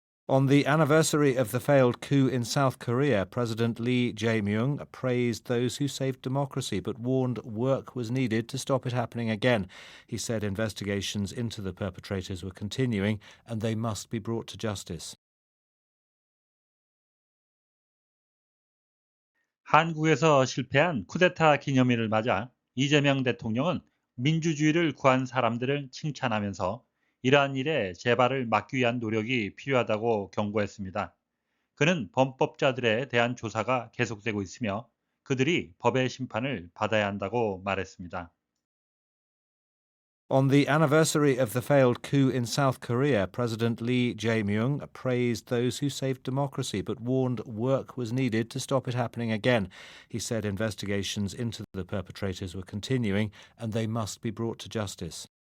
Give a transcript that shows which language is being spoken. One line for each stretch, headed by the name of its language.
English: On the anniversary of the failed coup in South Korea, President Lee Jae-myung praised those who saved democracy but warned work was needed to stop it happening again. He said investigations into the perpetrators were continuing and they must be brought to justice.
Korean: 한국에서 실패한 쿠데타 기념일을 맞아 이재명 대통령은 민주주의를 구한 사람들을 칭찬하면서 이러한 일에 재발을 막기 위한 노력이 필요하다고 경고했습니다. 그는 범법자들에 대한 조사가 계속되고 있으며 그들이 법의 심판을 받아야 한다고 말했습니다.
English: On the anniversary of the failed coup in South Korea, President Lee Jae-myung praised those who saved democracy but warned work was needed to stop it happening again. He said investigations into the perpetrators were continuing and they must be brought to justice.